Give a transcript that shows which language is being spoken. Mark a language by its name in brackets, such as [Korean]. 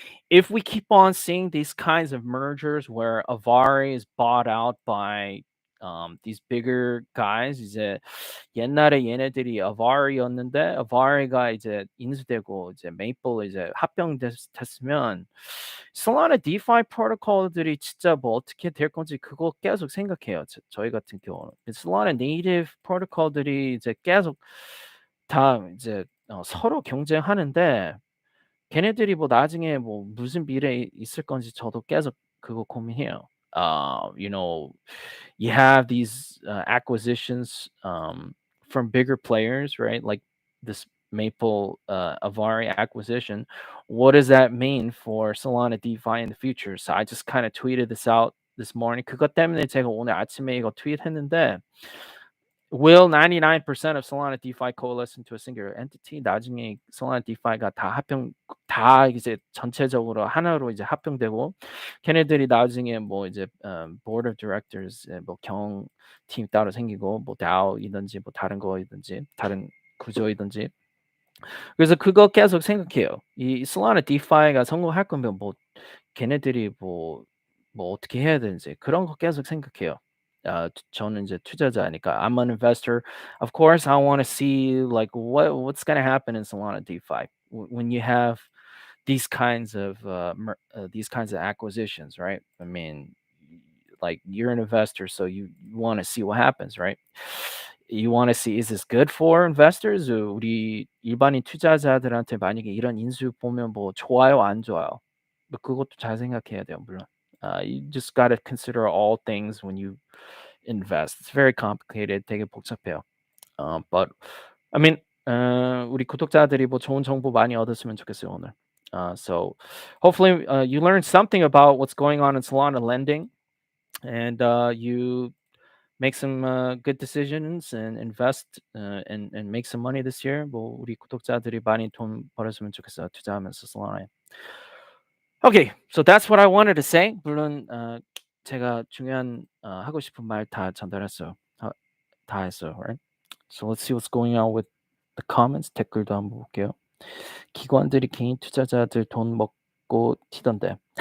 [English] If we keep on seeing these kinds of mergers where Avari is bought out by these bigger guys, [Korean] 이제 옛날에 얘네들이 Avari였는데 Avari가 이제 인수되고 이제 메이플 이제 합병됐으면 솔라나 DeFi 프로토콜들이 진짜 뭐 어떻게 될 건지 그거 계속 생각해요. 저희 같은 경우는 솔라나 네이티브 프로토콜들이 이제 계속 다 이제 서로 경쟁하는데 걔네들이 뭐 나중에 뭐 무슨 미래에 있을 건지 저도 계속 그거 고민해요. [English] You know, you have these acquisitions from bigger players, right? Like this Maple Avari acquisition. What does that mean for Solana DeFi in the future? So I just kind of tweeted this out this morning. [Korean] 그것 때문에 제가 오늘 아침에 이거 트윗했는데 [English] Will 99% of Solana DeFi coalesce into a singular entity? [Korean] 나중에 Solana DeFi가 다 이제 전체적으로 하나로 이제 합병되고 걔네들이 나중에 뭐 이제 [English] board of directors [Korean] 뭐 경영팀 따로 생기고 뭐 DAO이든지 뭐 다른 거이든지 다른 구조이든지 그래서 그거 계속 생각해요. 이 Solana DeFi가 성공할 거면 뭐 걔네들이 뭐 어떻게 해야 되는지 그런 거 계속 생각해요. 저는 이제 투자자니까 [English] I'm an investor. Of course, I want to see like what's going to happen in Solana DeFi when you have these kinds of acquisitions, right? I mean, like you're an investor, so you want to see what happens, right? You want to see is this good for investors? [Korean] 우리 일반인 투자자들한테 만약에 이런 인수 보면 뭐 좋아요, 안 좋아요? 뭐 그것도 잘 생각해야 돼요, 물론. [English] You just got to consider all things when you invest. It's very complicated. [Korean] 되게 복잡해요. [English] But I mean, [Korean] 우리 구독자들이 뭐 좋은 정보 많이 얻었으면 좋겠어요, 오늘. [English] So hopefully you learned something about what's going on in Solana lending, and you make some good decisions and invest and make some money this year. [Korean] 뭐 우리 구독자들이 많이 돈 벌었으면 좋겠어요, 투자하면서 Solana에. [English] Okay, so that's what I wanted to say. [Korean] 물론 제가 중요한 하고 싶은 말 다 전달했어요. 다 했어요, right? [English] So let's see what's going on with the comments. [Korean] 댓글도 한번 볼게요. 기관들이 개인 투자자들 돈 먹고 튀던데.